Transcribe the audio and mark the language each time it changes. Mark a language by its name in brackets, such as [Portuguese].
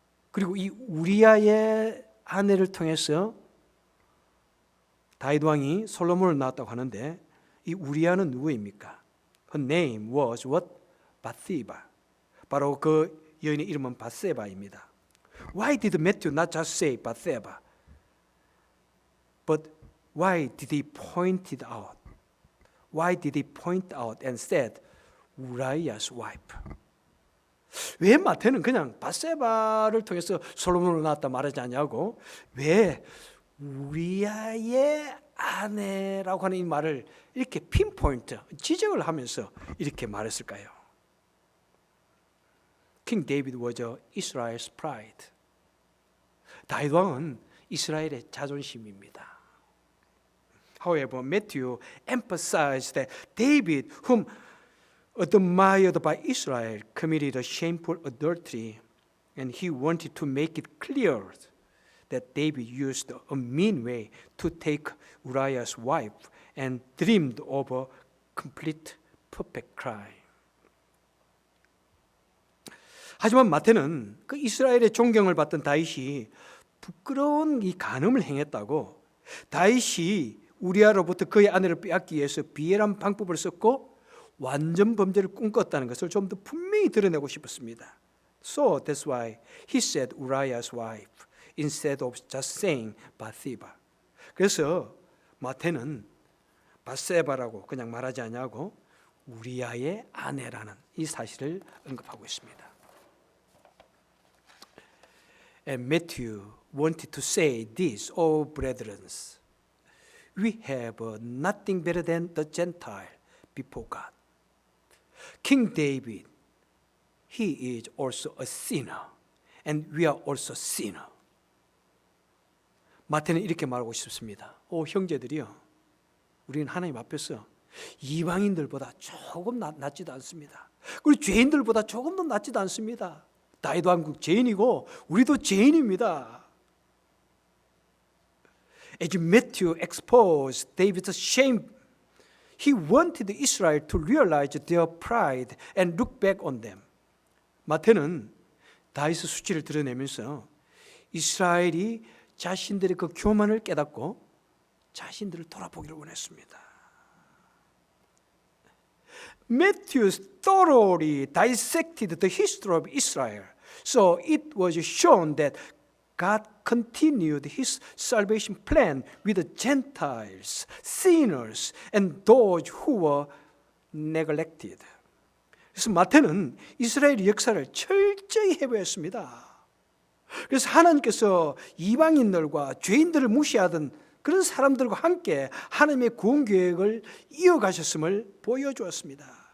[Korean] 그리고 이 우리아의 아내를 통해서 다윗 왕이 솔로몬을 낳았다고 하는데 이 우리아는 누구입니까? [English] Her name was what? 바세바. [Korean] 바로 그 여인의 이름은 바세바입니다. [English] Why did Matthew not just say 바세바? But why did he point it out? Why did he point out and said Uriah's wife? [Korean] 왜 마태는 그냥 바세바를 통해서 솔로몬을 낳았다 말하지 않냐고? 왜 우리아의 아내라고 하는 이 말을 이렇게 핀포인트, 지적을 하면서 이렇게 말했을까요? [English] King David was Israel's pride. [Korean] 다윗 왕은 이스라엘의 자존심입니다. [English] However, Matthew emphasized that David, whom admired by Israel, committed a shameful adultery, and he wanted to make it clear that David used a mean way to take Uriah's wife and dreamed of a complete, perfect crime. [Korean] 하지만 마태는 그 이스라엘의 존경을 받던 다윗이 부끄러운 이 간음을 행했다고, 다윗이 우리아로부터 그의 아내를 빼앗기 위해서 비열한 방법을 썼고 완전 범죄를 꿈꿨다는 것을 좀 더 분명히 드러내고 싶었습니다. [English] So that's why he said Uriah's wife instead of just saying Bathsheba. [Korean] 그래서 마태는 바세바라고 그냥 말하지 않냐고 우리아의 아내라는 이 사실을 언급하고 있습니다. [English] And Matthew wanted to say this, O brethren, we have nothing better than the Gentile before God. King David, he is also a sinner, and we are also sinner. [Korean] 마태는 이렇게 말하고 싶습니다. 오 형제들이요, 우리는 하나님 앞에서 이방인들보다 조금 낫지도 않습니다. 그리고 죄인들보다 조금 더 낫지도 않습니다. 다윗 왕국 죄인이고 우리도 죄인입니다. [English] As Matthew exposed David's shame, he wanted Israel to realize their pride and look back on them. [Korean] 마태는 다윗의 수치를 드러내면서 이스라엘이 자신들의 그 교만을 깨닫고 자신들을 돌아보기를 원했습니다. [English] Matthew thoroughly dissected the history of Israel, so it was shown that God continued His salvation plan with the Gentiles, sinners, and those who were neglected. [Korean] 그래서 마태는 이스라엘의 역사를 철저히 해부했습니다. 그래서 하나님께서 이방인들과 죄인들을 무시하던 그런 사람들과 함께 하나님의 구원 계획을 이어가셨음을 보여주었습니다.